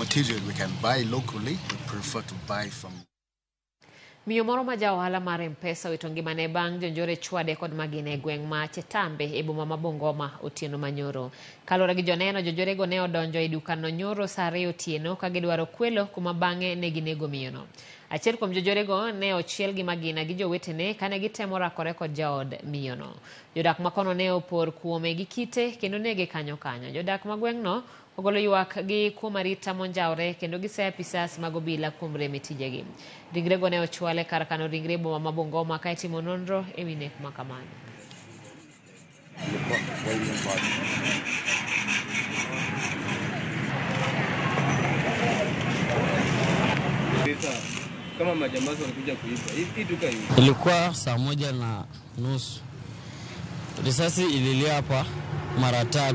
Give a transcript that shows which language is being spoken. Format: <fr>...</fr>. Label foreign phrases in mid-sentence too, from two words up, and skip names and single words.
<en>material we can buy locally, we prefer to buy from.</en> <luo>Miyo moro ma ja ohala mar M-Pesa wito ngimane bang' jonjore chwade kod magine e gweng' ma Chetambe e boma ma Bungoma otieno manyoro. Kaluwore gi joneno, jonjorego ne odonjo e dukano nyoro saa 2 otieno ka gidwaro kwelo kuma bang'e ne ginego miyono. Achiel kuom jonjorego ne ochiel gi magina gi jowetene kane gitemo rakore kod jaod miyono. Jodak makono ne opor kuome gi kite kendo nege kanyo. Jodak ma gweng'no ogolo ywak gi kuom arita monjawre kendo gisea pisas mag obila kuom rem e tijegi. Ringrego ne ochwale kar kano ringre boma ma Bungoma ka itimo nonro e wi nek ma kamano.</luo> <sw>Kama majambazi walikuja kuiba. Hii duka hii. Ilikuwa saa 1:30. Risasi ililia hapa mara 3.</sw>